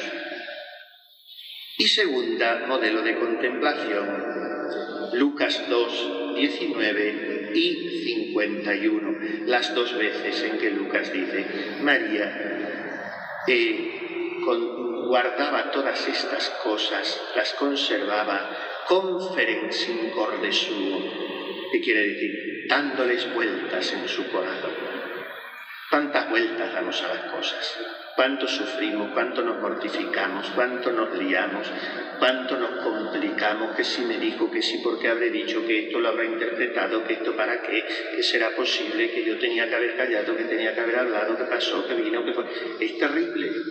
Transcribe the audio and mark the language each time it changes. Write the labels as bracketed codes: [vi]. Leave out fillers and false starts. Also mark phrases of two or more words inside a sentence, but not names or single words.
[es] Y segunda modelo de contemplación, Lucas 2, 19 y 51, las 2 veces en que Lucas dice: María guardaba todas estas cosas, las conservaba, [la] conferens in corde suo, [es] que quiere decir dándoles vueltas en su corazón. ¿Cuántas vueltas damos a las cosas? ¿Cuánto sufrimos? ¿Cuánto nos mortificamos? ¿Cuánto nos liamos? ¿Cuánto nos complicamos? Que si me dijo, que si porque habré dicho, que esto lo habrá interpretado, que esto para qué, que será posible, que yo tenía que haber callado, que tenía que haber hablado, que pasó, que vino, que fue.